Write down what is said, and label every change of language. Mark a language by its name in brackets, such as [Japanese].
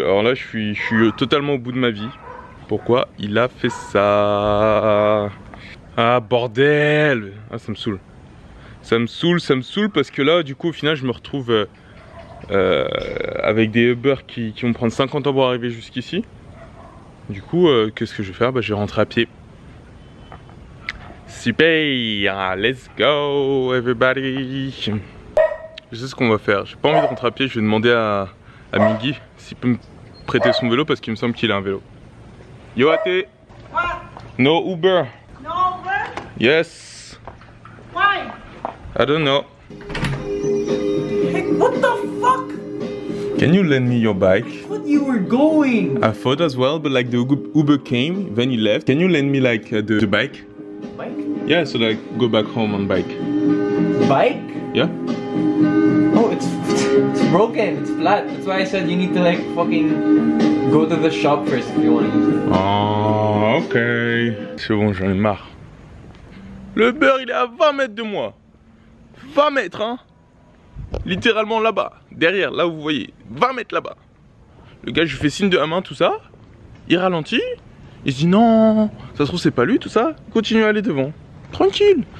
[French] Alors là je suis totalement au bout de ma vie. Pourquoi il a fait ça? Ah bordel. Ah ça me saoule. Ça me saoule parce que là du coup au final je me retrouve avec des Uber qui vont prendre 50 ans pour arriver jusqu'ici. Du coup qu'est-ce que je vais faire? Bah je vais rentrer à pied. [English] Super, let's go everybody. [French] Je sais ce qu'on va faire, j'ai pas envie de rentrer à pied, je vais demander à Miggy s'il peut me prêter son vélo parce qu'il me semble qu'il a un vélo. [English] Yo Ate. What? No Uber. No Uber? Yes. Why? I don't know. Hey, what the fuck? Can you lend me your bike? I thought you were going. I thought as well, but like the Uber came, then he left. Can you lend me like the bike? Bike? Yeah, so like go back home on bike. Bike? Yeah? Oh, it's broken. It's flat. That's why I said you need to like fucking go to the shop first if you want to use it. [French] Oh, ok. C'est bon, j'en ai marre. Le beurre, il est à 20 mètres de moi. 20 mètres, hein. Littéralement là-bas. Derrière, là où vous voyez. 20 mètres là-bas. Le gars, je lui fais signe de la main, tout ça. Il ralentit. Il se dit non, ça se trouve c'est pas lui, tout ça. Continue à aller devant. Tranquille.